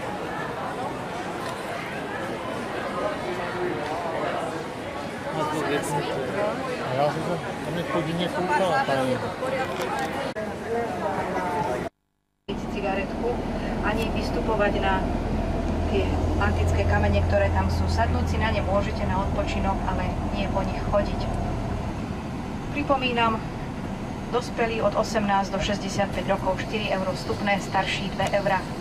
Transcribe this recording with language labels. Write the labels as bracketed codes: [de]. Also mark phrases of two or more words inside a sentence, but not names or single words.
[cs] Já jsem se tam je hodně koukala, paní. [sk] Cigaretku, ani vystupovať na tie antické kamene, ktoré tam sú. Sadnúť si na ne môžete na odpočinok, ale nie po nich chodiť. Pripomínam, dospelí od 18 do 65 rokov 4 € vstupné, starší 2 €.